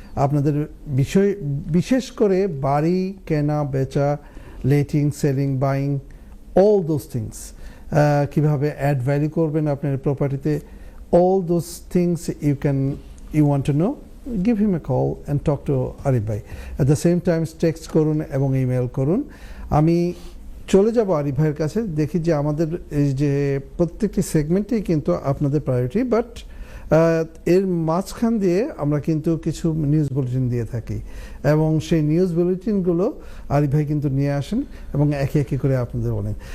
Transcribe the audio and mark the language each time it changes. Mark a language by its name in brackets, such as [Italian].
[Bangla] আপনাদের বিষয়, বিশেষ করে বাড়ি কেনা বেচা, [English] letting, selling, buying, all those things, [Bangla] কীভাবে অ্যাড ভ্যালু করবেন আপনার প্রপার্টিতে, [English] All those things you want to know, give him a call and talk to Arif bhai. At the same time text [Bangla] করুন এবং ইমেল করুন। আমি চলে যাব আরিফ ভাইয়ের কাছে, দেখি যে আমাদের এই যে প্রত্যেকটি সেগমেন্টেই কিন্তু আপনাদের প্রায়োরিটি, বাট এর মাঝখান দিয়ে আমরা কিন্তু কিছু নিউজ বুলেটিন দিয়ে থাকি এবং সেই নিউজ বুলেটিনগুলো আরিফ ভাই কিন্তু নিয়ে আসেন এবং একে একে করে আপনাদের বলেন।